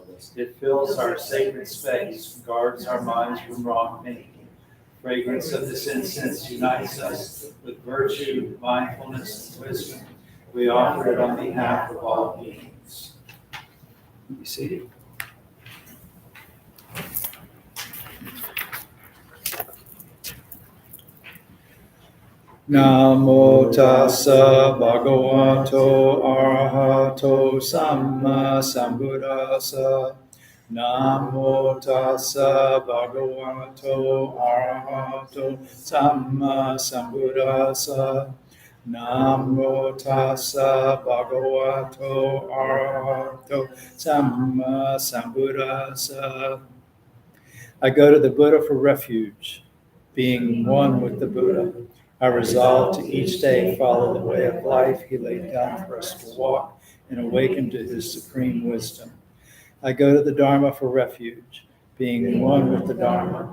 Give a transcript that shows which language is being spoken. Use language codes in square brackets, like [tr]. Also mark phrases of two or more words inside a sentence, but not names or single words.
[en] It fills our sacred space, guards our minds from wrong thinking. Fragrance of this incense unites us with virtue, mindfulness, and wisdom. We offer it on behalf of all beings. Be seated. [pi] Namo tassa bhagavato arahato samma sambuddhassa. Namo tassa bhagavato arahato samma sambuddhassa. Namo tassa bhagavato arahato samma sambuddhassa. [en] I go to the Buddha for refuge, being one with the Buddha. I resolve to each day follow the way of life he laid down for us to walk and awaken to his supreme wisdom. I go to the Dharma for refuge, being one with the Dharma.